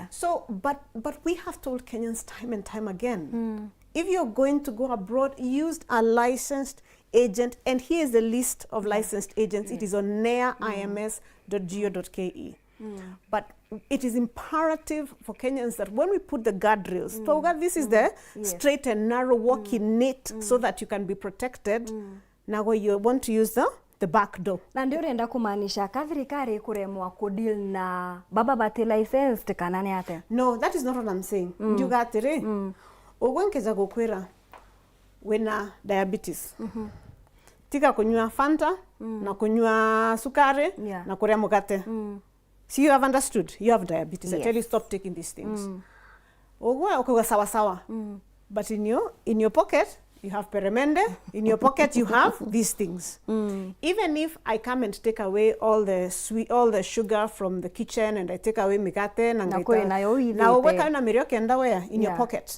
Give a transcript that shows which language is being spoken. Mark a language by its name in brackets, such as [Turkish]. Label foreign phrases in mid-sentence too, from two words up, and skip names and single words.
[English] So, but we have told Kenyans time and time again, if you're going to go abroad, use a licensed agent, and here is the list of licensed agents. It is on neims.go.ke. But it is imperative for Kenyans that when we put the guardrails, this is the straight and narrow walking net so that you can be protected. Now where you want to use the back door. [Meru] Na ndio renda kumaanisha thirikari kuremwa kudeal na baba bati licensed kana ni ate? [English] No, that is not what I'm saying. [Meru] Ndiuga atiri. Ogwenkeza gukwira wena diabetes. Tika kunywa Fanta na kunywa sukari na kuria mukate. [English] See, you have understood. You have diabetes. I tell you, stop taking these things. [Meru] Ogwe [Swahili] sawa sawa. [English] But in your pocket, you have peremende. In your pocket, you have these things. Even if I come and take away all the sugar from the kitchen, and I take away mikate, in your pocket.